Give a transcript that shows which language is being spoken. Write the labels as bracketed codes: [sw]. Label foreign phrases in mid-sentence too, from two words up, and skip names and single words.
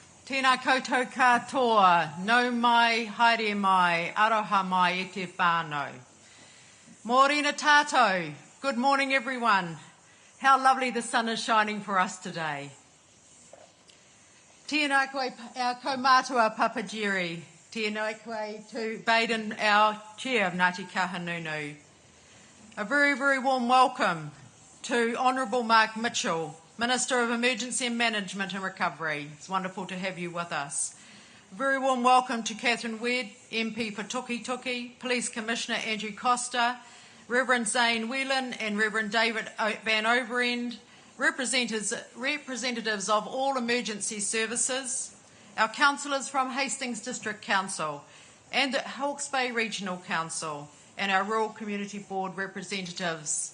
[mi] Tēnā koutou katoa, nau mai, haere mai, aroha mai e te whānau. Mōrena tātou, [en] good morning everyone. How lovely the sun is shining for us today. [mi] Tēnā koe [en] our kaumātua Papa Jerry, [mi] tēnā koe [en] to Baden, our chair of Ngāti Kahanunu. A very, very warm welcome to Honourable Mark Mitchell, Minister of Emergency Management and Recovery. It's wonderful to have you with us. A very warm welcome to Catherine Wedd, MP for Tukituki, Police Commissioner Andrew Costa, Reverend Zane Whelan and Reverend David Van Overend, representatives of all emergency services, our councillors from Hastings District Council and the Hawke's Bay Regional Council, and our Rural Community Board representatives.